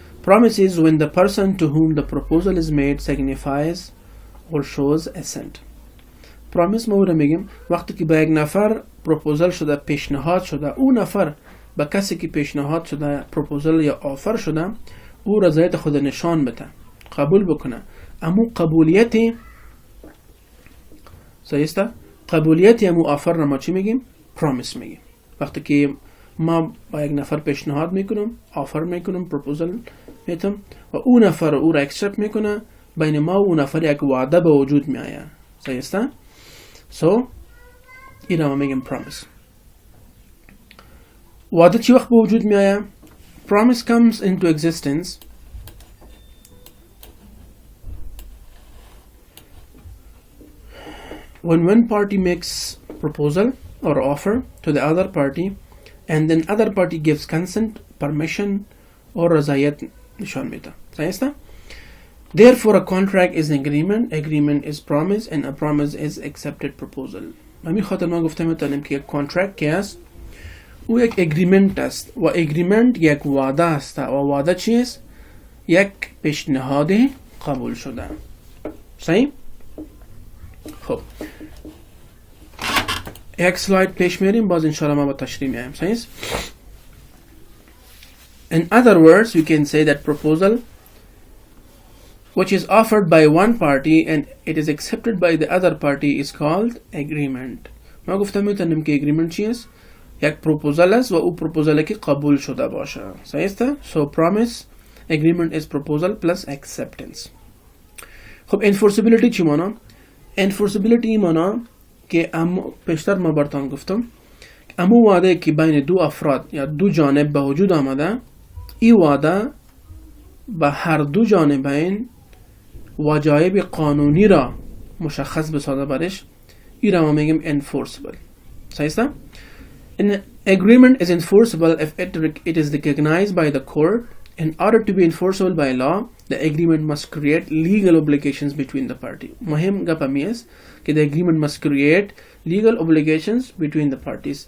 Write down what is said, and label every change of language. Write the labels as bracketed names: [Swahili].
[English] Promise is when the person to whom the proposal is made signifies or shows assent. [Persian] Promise ما میگیم وقتی که به یک نفر پروپوزال شده، پیشنهاد شده، اون نفر به کسی که پیشنهاد شده پروپوزال یا آفر شده او رضایت خود نشان بده، قبول بکنه. امو قبولیتی صحیحه، قبولیتی امو آفر را ما چی میگیم؟ Promise میگیم. وقتی که ما با یک نفر پیشنهاد میکنم، آفر میکنم، پروپوزال میتم و اون نفر او را اکسپت میکنه، بین ما و اون نفر یک وعده به وجود میآید. صحیحه؟ So این را ما میگیم promise. وعده چی وقت به وجود میآید؟ [English] Promise comes into existence when one party makes proposal or offer to the other party and then other party gives consent, permission or [Persian] رضایت نشان میده. [English] صحیحه؟ Therefore a contract is an agreement. Agreement is promise and a promise is accepted proposal. [Persian] همین خاطر ما گفتم میتونیم که یک contract که است او یک agreement است و agreement یک وعده است و وعده چیست؟ یک پیشنهاد قبول شده. صحیح؟ خب یک سلاید پیش میریم، باز انشاءالله ما با تشریح میایم. [English] صحیح؟ In other words, we can say that proposal which is offered by one party and it is accepted by the other party is called agreement. [Persian] ما گفتم میتونیم که agreement چیست؟ یک پروپوزال است و او پروپوزال که قبول شده باشه. [English] صحیح؟ So promise, agreement is proposal plus acceptance. [Persian] خب enforceability چی مانا؟ enforceability مانا که پیشتر ما براتون گفتم امو وعده که بین دو افراد یا دو جانب به وجود آمده، این وعده به هر دو جانبین وجایب قانونی را مشخص بسازه برش، این را ما میگیم enforceable. [English] صحیحه؟ An agreement is enforceable if it is recognized by the court. In order to be enforceable by law, the agreement must create legal obligations between the party. [Persian] مهم قبل [English] is that the agreement must create legal obligations between the parties.